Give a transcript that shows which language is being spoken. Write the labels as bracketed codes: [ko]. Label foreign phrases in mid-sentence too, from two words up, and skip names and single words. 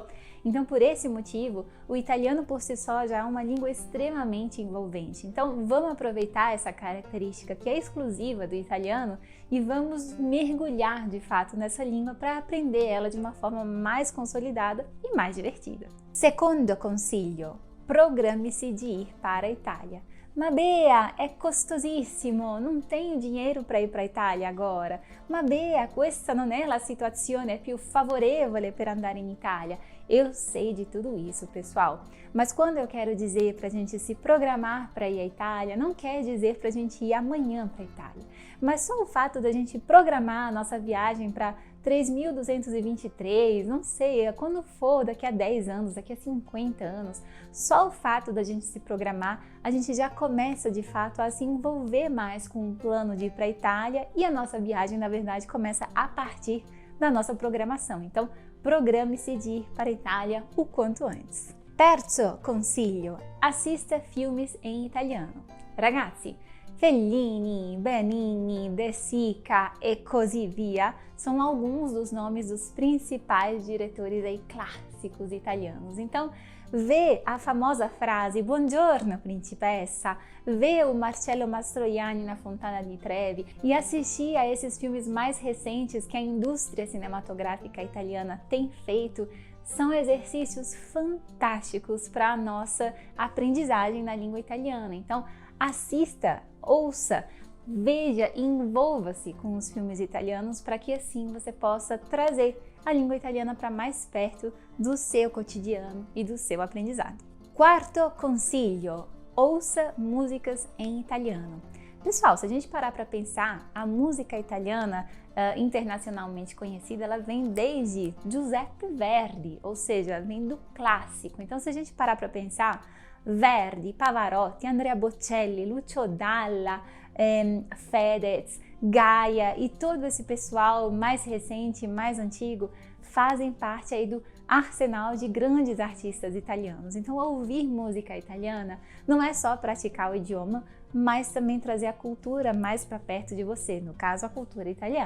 [pt] Então, por esse motivo, o italiano por si só já é uma língua extremamente envolvente. Então, vamos aproveitar essa característica que é exclusiva do italiano e vamos mergulhar de fato nessa língua para aprender ela de uma forma mais consolidada e mais divertida. [it] Secondo consiglio, [pt] programe-se de ir para a Itália. [it] Ma Bea, è costosissimo, [pt] non tenho dinheiro para ir para a Itália agora. [it] Ma Bea, questa non è la situazione più favorevole per andare in Itália. [pt] Eu sei de tudo isso, pessoal, mas quando eu quero dizer para a gente se programar para ir à Itália, não quer dizer para a gente ir amanhã para a Itália, mas só o fato da gente programar a nossa viagem para 3.223, não sei, quando for, daqui a 10 anos, daqui a 50 anos, só o fato da gente se programar, a gente já começa de fato a se envolver mais com o plano de ir para a Itália e a nossa viagem, na verdade, começa a partir da nossa programação. Então, programe-se de ir para a Itália o quanto antes. [it] Terzo consiglio, [pt] assista filmes em italiano. Ragazzi, Fellini, Benigni, De Sica [it] e così via [pt] são alguns dos nomes dos principais diretores aí clássicos italianos. Então, vê a famosa frase [it] Buongiorno principessa, [pt] vê o Marcello Mastroianni na Fontana di Trevi e assistir a esses filmes mais recentes que a indústria cinematográfica italiana tem feito são exercícios fantásticos para a nossa aprendizagem na língua italiana. Então, assista, ouça, veja e envolva-se com os filmes italianos para que assim você possa trazer a língua italiana para mais perto do seu cotidiano e do seu aprendizado. [it] Quarto consiglio, [pt] ouça músicas em italiano. Pessoal, se a gente parar para pensar, a música italiana internacionalmente conhecida, ela vem desde Giuseppe Verdi, ou seja, vem do clássico. Então, se a gente parar para pensar, Verdi, Pavarotti, Andrea Bocelli, Lucio Dalla, Fedez, Gaia e todo esse pessoal mais recente, mais antigo, fazem parte aí do arsenal de grandes artistas italianos. Então, ouvir música italiana não é só praticar o idioma, mas também trazer a cultura mais para perto de você, no caso, a cultura italiana.